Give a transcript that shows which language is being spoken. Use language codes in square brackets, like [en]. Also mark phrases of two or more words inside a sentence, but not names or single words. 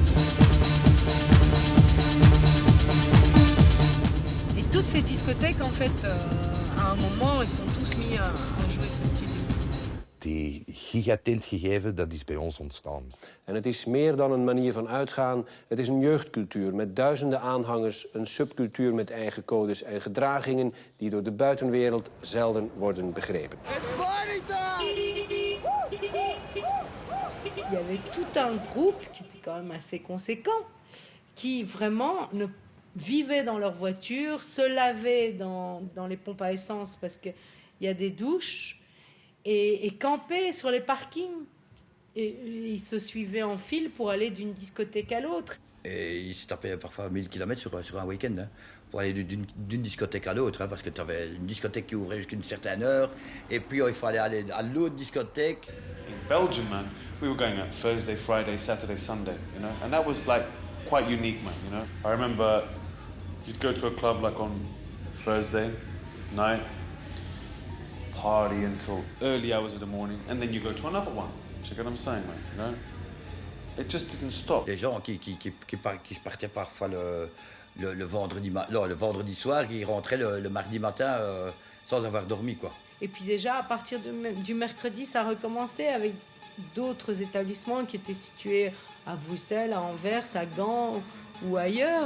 [fr] Et toutes ces discothèques, en fait, à un moment, ils sont tous mis à jouer ce style de musique. [nl] Die gigatent gegeven, dat is bij ons ontstaan. En het is meer dan een manier van uitgaan. Het is een jeugdcultuur met duizenden aanhangers, een subcultuur met eigen codes en gedragingen die door de buitenwereld zelden worden begrepen. [fr] il y avait tout un groupe qui était quand même assez conséquent, qui vraiment vivaient dans leur voiture, se lavaient dans les pompes à essence parce qu'il y a des douches, et campaient sur les parkings. Et ils se suivaient en file pour aller d'une discothèque à l'autre. Et ils se tapaient parfois 1000 km sur un week-end, hein, pour aller d'une discothèque à l'autre, hein, parce que tu avais une discothèque qui ouvrait jusqu'à une certaine heure, et puis il fallait aller à l'autre discothèque. [en] In Belgium, man, we were going out Thursday, Friday, Saturday, Sunday, you know, and that was like quite unique, man, you know. I remember you'd go to a club like on Thursday night, party until early hours of the morning, and then you go to another one. You get what I'm saying, man, you know? It just didn't stop. [fr] Les gens qui partaient parfois le vendredi soir, qui rentraient le mardi matin sans avoir dormi, quoi. Et puis déjà, à partir du mercredi, ça recommençait avec d'autres établissements qui étaient situés à Bruxelles, à Anvers, à Gand ou ailleurs.